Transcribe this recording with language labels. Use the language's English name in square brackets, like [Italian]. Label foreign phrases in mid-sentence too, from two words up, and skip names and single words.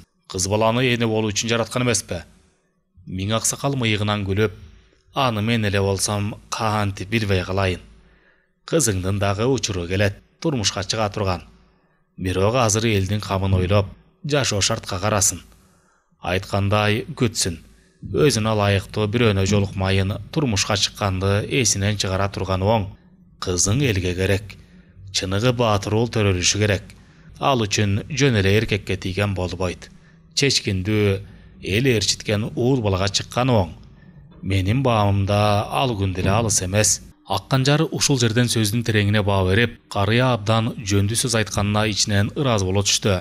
[Kyrgyz] Кыз баланы эне болуу үчүн жараткан эмеспи?" Миң Аксакал мыйыгынан күлүп, "Аны мен эле болсом кантип билбей калайын. Кызыңдын дагы учуру келет, турмушка чыга турган. Бирок азыр элдин камын ойлоп, жашоо шартка карасын. Айткандай күтсүн. Өзүнө ылайыктуу бирөөнө жолукмайын турмушка чыкканды эсинен чыгара турганы оң. Kızың elge керек. Чынығы батыр ол төрөлүшү керек. Ал үчүн жөн эле эркекке тийген болбойт. Чечкиндүү эл ээрчиткен уул балага чыккан оң. Менин баамымда ал күн деле алыс эмес. Акканжар ушул жерден сөздүн тереңине баа берип, карыя абдан жөндүү сөз айтканына ичинен ыраазы боло түштү.